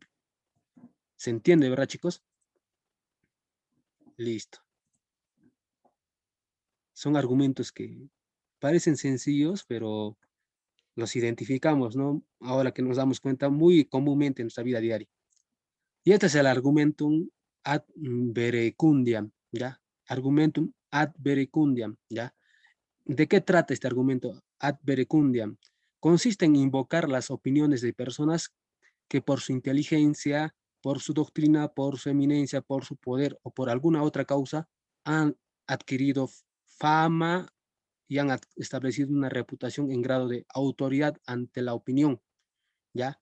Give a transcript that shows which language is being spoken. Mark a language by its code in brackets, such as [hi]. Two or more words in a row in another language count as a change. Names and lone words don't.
[es] ¿Se entiende, verdad, chicos? Listo. Son argumentos que parecen sencillos, pero los identificamos, ¿no? Ahora que nos damos cuenta muy comúnmente en nuestra vida diaria. Y este es el [la] argumentum ad verecundiam, [es] ¿ya? [la] Argumentum ad verecundiam, [es] ¿ya? ¿De qué trata este argumento [la] ad verecundiam? [es] Consiste en invocar las opiniones de personas que por su inteligencia, por su doctrina, por su eminencia, por su poder o por alguna otra causa han adquirido fama y han establecido una reputación en grado de autoridad ante la opinión, ¿ya?